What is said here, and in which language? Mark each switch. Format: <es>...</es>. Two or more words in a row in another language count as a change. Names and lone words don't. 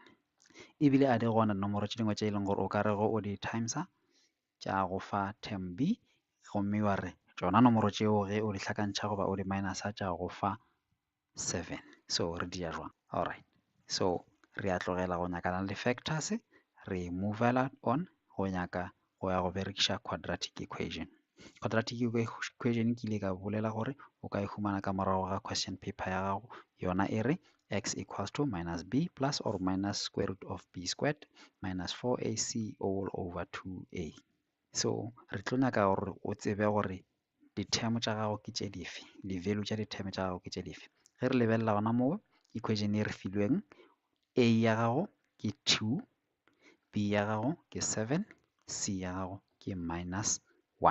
<nso>Ebile a di gona nomoro tše dingwe tše e leng gore o ka re go o di timesa tša go fa term b, gomme wa re tšona nomoro tšeo ge o di hlakantšha goba o di minusa tša go fa 7. So re dia jwang?</nso> <en>Alright, so</en> <nso>re a tlogela go nyakana le factors, re movela on go nyaka go ya go berekiša</nso> <en>quadratic equation. Quadratic equation</en> <nso>ke ile ka bolela gore o ka e humana ka morago ga</nso> <en>question paper</en> <nso>ya gago, yona e re</nso> <en>x equals to minus b plus or minus square root of b squared minus 4ac all over 2a.</en> <nso>So re tlo nyaka gore o tsebe gore di-term tša gago ke tše dife, di-value tša di-term tša gago ke tše dife. Ge re lebelela gona moo equation e re filweng, a ya gago ke 2, b ya gago ke 7, c ya gago ke minus 1.</nso>